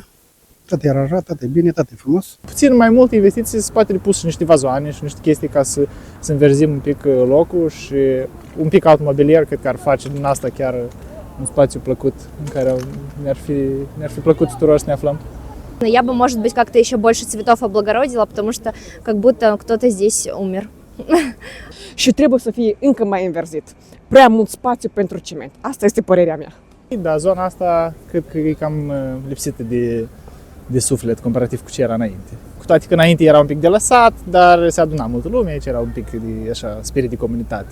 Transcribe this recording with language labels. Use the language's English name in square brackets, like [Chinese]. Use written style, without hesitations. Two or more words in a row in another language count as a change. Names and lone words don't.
[Romanian] Tot e aranjat, tot e bine, tot e frumos. Puțin mai multe investiții, se poate pus și niște vazoane și niște chestii ca să înverzim un pic locul și un pic automobilier, cred că ar face din asta chiar un spațiu plăcut în care ne-ar fi plăcut tuturor să ne aflăm. [Russian] Я бы, может быть, как-то еще больше цветов облагородила, потому что как будто кто-то здесь умер. [Romanian] Și trebuie să fie încă mai înverzit. Prea mult spațiu pentru ciment. Asta este părerea mea. Da, zona asta cred că e cam lipsită de suflet comparativ cu ce era înainte. Cu toate că înainte era un pic de lăsat, dar se aduna multă lume, aici era un pic de așa, spirit de comunitate.